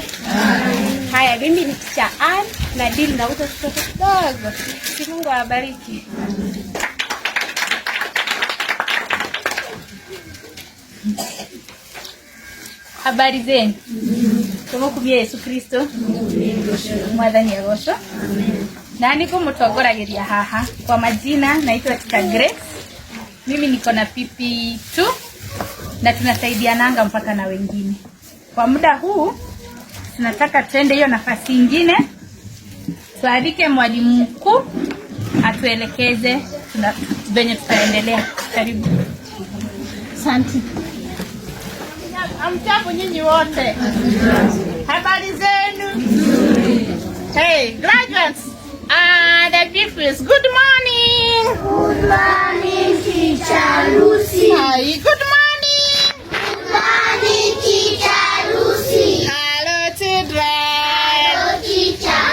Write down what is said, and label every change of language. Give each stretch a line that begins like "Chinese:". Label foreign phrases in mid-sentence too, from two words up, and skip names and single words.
Swahili: Haya, mimi ni Teacher Ann na deal na watoto kidogo. Si Mungu awabariki. Habari zenu. Tumukumie Yesu Kristo.
Kikuyu: Mwathani agocwo. Na niko mutongoragiria haha.
Swahili: Kwa majina naitwa Teacher Grace. Mimi niko na PP2 na tunasaidiananga mpaka na wengine. Kwa muda huu tunataka twende hiyo nafasi nyingine, tualike mwalimu mkuu atuelekeze venye tutaendelea. Karibu. Asante. Amchapo nyinyi wote. Habari zenu?
English: Hey, graduates and the pupils, good morning. Good morning, Teacher Lucy. Hi, good morning. Good morning, Teacher Lucy. Hello, children. Hello, Teacher.